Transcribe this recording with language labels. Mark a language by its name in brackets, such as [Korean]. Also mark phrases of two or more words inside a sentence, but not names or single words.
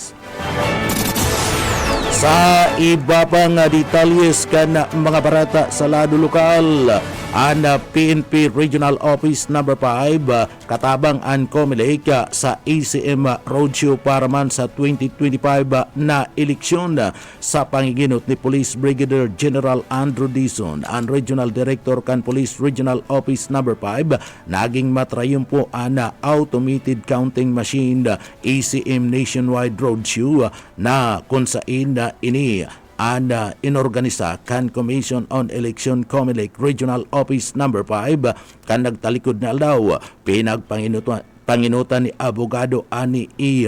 [Bikol] Sa iba pang detalyes kan mga barata sa lado lokal, ang PNP Regional Office number 5 katabang ang COMELEC sa ACM Roadshow para man sa 2025 na eleksyon sa pangiginot ni Police Brigadier General Andrew Dizon, ang Regional Director kan Police Regional Office number 5, naging matrayumpo ang automated counting machine ACM Nationwide Roadshow na kung saan ini ang inorganisa kan Commission on Election COMELEC Regional Office number 5 kan nagtalikod na aldaw panginutan ni Abogado Ani E.